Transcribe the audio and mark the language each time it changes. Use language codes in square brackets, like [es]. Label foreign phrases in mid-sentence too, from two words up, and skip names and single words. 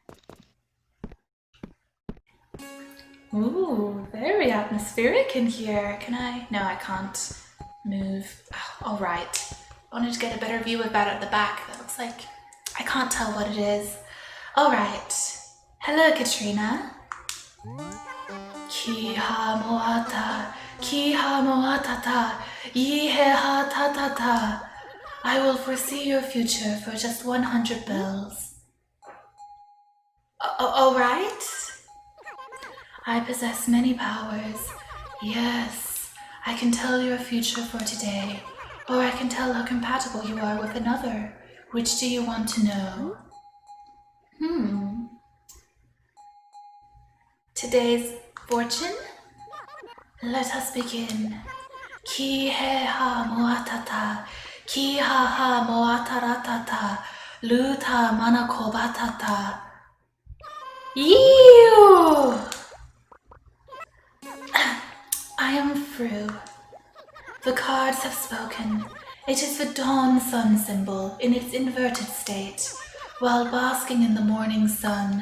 [en] Ooh, very atmospheric in here. Can I? No, I can't move. Oh, all right. I wanted to get a better view of that at the back. That looks like I can't tell what it is. All right. Hello, Katrina. Ki ha moata, ki ha moatata, yi he ha ta ta ta. I will foresee your future for just 100 bells. All right. I possess many powers. Yes, I can tell your future for today, or I can tell how compatible you are with another. Which do you want to know? Today's fortune? Let us begin. Ki he ha moatata, ki ha ha moataratata, luta manakobatata. Ew! I am through. The cards have spoken. It is the dawn sun symbol in its inverted state, while basking in the morning sun.